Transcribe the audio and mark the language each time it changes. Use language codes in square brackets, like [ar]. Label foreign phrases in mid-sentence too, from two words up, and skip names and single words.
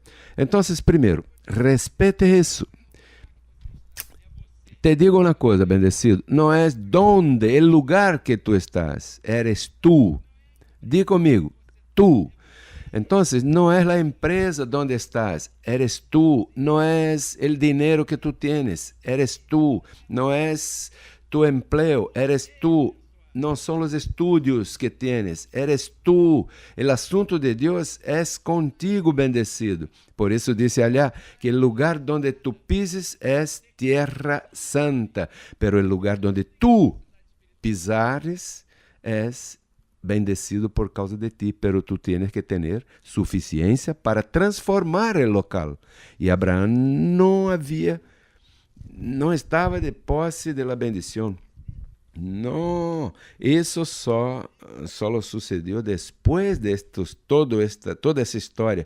[es] Entonces, primero, respete eso. Te digo una cosa, bendecido, no es donde, el lugar que tú estás, eres tú. Di conmigo, tú. Entonces, no es la empresa donde estás, eres tú. No es el dinero que tú tienes, eres tú. No es tu empleo, eres tú. [pt] não são os [es] estudios que tienes, eres tú. [pt] O assunto de Deus é contigo, bendecido. Por isso disse allá que o lugar [es] donde tu pises [pt] é [es] tierra santa, [pt] pero o lugar [es] donde tu pisares [pt] é bendecido por causa de ti, [es] pero tú tienes que tener [pt] suficiência para transformar o local. E Abraão não estava de posse de la bendição. No, isso só sucedeu depois de toda essa história.